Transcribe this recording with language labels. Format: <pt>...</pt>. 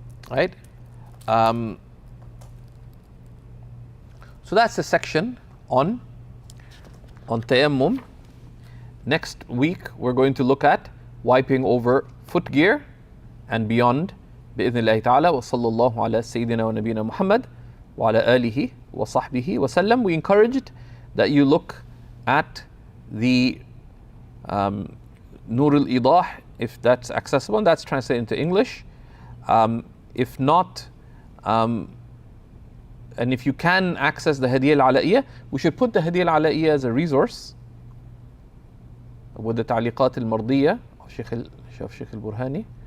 <en>Right? So that's the section on tayammum. next week we're going to look at wiping over footgear and beyond.</en> <ar>بإذن الله تعالى وصلى الله على سيدنا ونبينا محمد وعلى آله وصحبه وسلم.</ar> <en>We encouraged that you look at the Nur al-Idah, if that's accessible, and that's translated into English. If not, and if you can access the Hadiyah al-Ala'iyah, we should put the Hadiyah al-Ala'iyah as a resource with the Ta'liqat al-Mardiyah of Shaykh al-Burhani.</en>